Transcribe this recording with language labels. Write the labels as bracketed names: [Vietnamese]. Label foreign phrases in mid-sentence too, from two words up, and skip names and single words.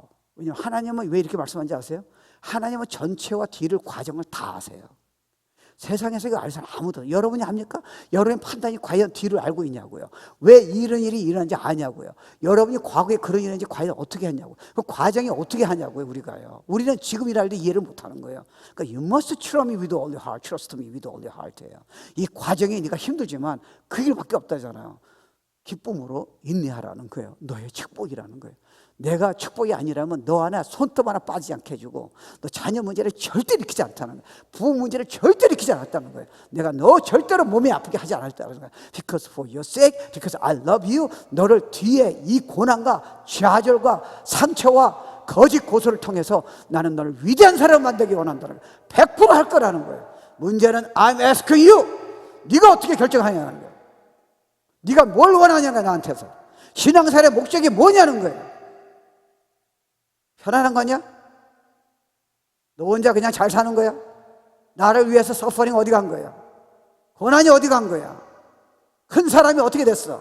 [Korean] 왜냐하면 하나님은 왜 이렇게 말씀하는지 아세요? 하나님은 전체와 뒤를 과정을 다 아세요. 세상에서 이거 알 사람 아무도. 여러분이 합니까? 여러분의 판단이 과연 뒤를 알고 있냐고요. 왜 이런 일이 일어난지 아냐고요. 여러분이 과거에 그런 일이 있는지 과연 어떻게 했냐고요. 그 과정이 어떻게 하냐고요. 우리가요. 우리는 지금 일할 때 이해를 못하는 거예요. [English] 그러니까 you must trust me with all your heart. Trust me with all your heart예요. [Korean] 이 과정이 네가 힘들지만 그 길밖에 없다잖아요. 기쁨으로 인내하라는 거예요. 너의 축복이라는 거예요. 내가 축복이 아니라면 너 하나 손톱 하나 빠지지 않게 해주고 너 자녀 문제를 절대 일으키지 않다는 거예요. 부부 문제를 절대 일으키지 않았다는 거예요. 내가 너 절대로 몸이 아프게 하지 않았다는 거예요. [English] Because for your sake, because I love you. [Korean] 너를 뒤에 이 고난과 좌절과 상처와 거짓 고소를 통해서 나는 너를 위대한 사람 만들기 원한다는 거예요. 100%할 거라는 거예요. 문제는 [English] I'm asking you. [Korean] 네가 어떻게 결정하냐는 거예요. 네가 뭘 원하냐는 나한테서. 신앙생활의 목적이 뭐냐는 거예요. 편안한 거냐? 너 혼자 그냥 잘 사는 거야? 나를 위해서 서퍼링 어디 간 거야? 고난이 어디 간 거야? 큰 사람이 어떻게 됐어?